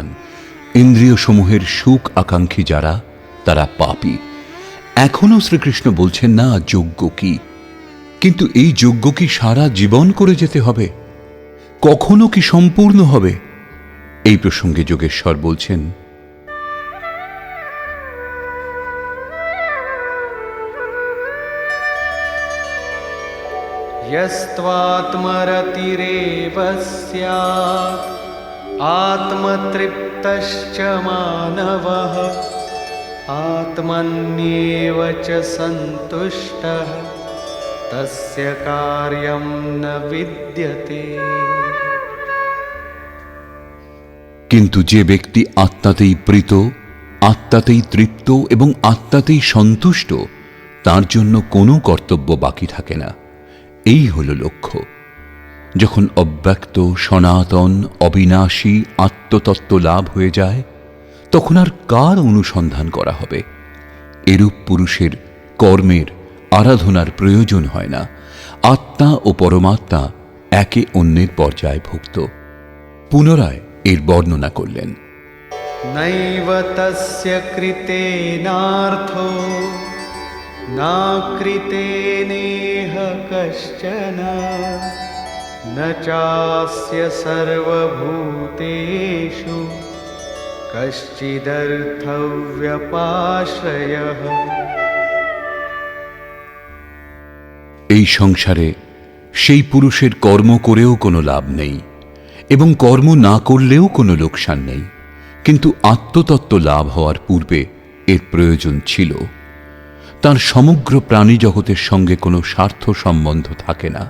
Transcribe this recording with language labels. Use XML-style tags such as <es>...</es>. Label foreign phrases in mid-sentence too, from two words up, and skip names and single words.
<bn>ইন্দ্রিয় সমূহের সুখ আকাঙ্ক্ষী যারা, তারা পাপী। এখনও শ্রীকৃষ্ণ বলছেন না যজ্ঞ কি, কিন্তু এই যজ্ঞ কি সারা জীবন করে যেতে হবে? কখনো কি সম্পূর্ণ হবে? এই প্রসঙ্গে যোগেশ্বর বলছেন,</bn> <sa>यस्त्वात्मरतिरेव स्यात् आत्मतृप्तश्च मानवः आत्मन्येव च सन्तुष्टः तस्य कार्यं न विद्यते।</sa> <bn>কিন্তু যে ব্যক্তি আত্মাতেই প্রীত, আত্মাতেই তৃপ্ত এবং আত্মাতেই সন্তুষ্ট, তার জন্য কোনো কর্তব্য বাকি থাকে না। এই হল লক্ষ্য। যখন অব্যক্ত, সনাতন, অবিনাশী আত্মতত্ত্ব লাভ হয়ে যায়, তখন আর কার অনুসন্ধান করা হবে? এরূপ পুরুষের কর্মের আরাধনার প্রয়োজন হয় না। আত্মা ও পরমাত্মা একে অন্যের পর্যায়ভুক্ত। পুনরায় এর বর্ণনা করলেন।</bn> <sa>नैव तस्य कृतेनार्थो ना कृतेनेह कश्चन न चास्य सर्वभूतेषु कश्चिदर्थव्यपाश्रयः।</sa> <bn>এই সংসারে সেই পুরুষের কর্ম করেও কোনো লাভ নেই এবং কর্ম না করলেও কোনো লোকসান নেই, কিন্তু আত্মতত্ত্ব লাভ হওয়ার পূর্বে এর প্রয়োজন ছিল। তার সমগ্র প্রাণী জগতের সঙ্গে কোনো স্বার্থ সম্বন্ধ থাকে না।</bn>